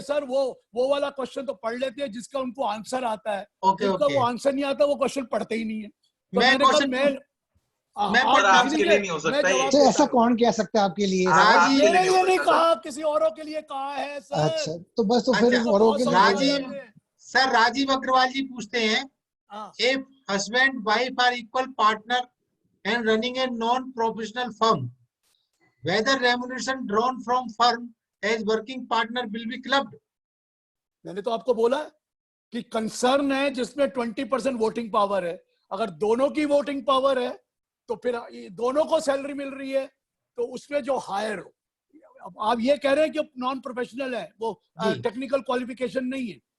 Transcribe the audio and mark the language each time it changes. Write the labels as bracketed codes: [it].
[hi] Sir वो वाला question तो पढ़ लेते हैं जिसका उनको आंसर आता है, ओके जिसका ओके, वो आंसर नहीं आता वो क्वेश्चन पढ़ते ही नहीं है। तो मैं क्वेश्चन पर आपके लिए नहीं हो सकता ये। तो ऐसा कौन कह सकता है आपके लिए? राजीव मेरे लिए नहीं कहा, किसी औरों के लिए कहा है सर। अच्छा, तो बस तो फिर अच्छा, औरों के लिए राजीव सर, राजीव अग्रवाल जी पूछते हैं, [en] if husband wife are equal partner and running a non-professional firm, whether remuneration drawn from firm as working partner will be clubbed? [hi] मैंने तो आपको बोला कि कंसर्न है जिसमें 20% वोटिंग पावर है। अगर दोनों की वोटिंग पावर है तो फिर दोनों को सैलरी मिल रही है, तो उसमें जो हायर हो, अब आप ये कह रहे हैं कि नॉन प्रोफेशनल है, वो टेक्निकल क्वालिफिकेशन नहीं है।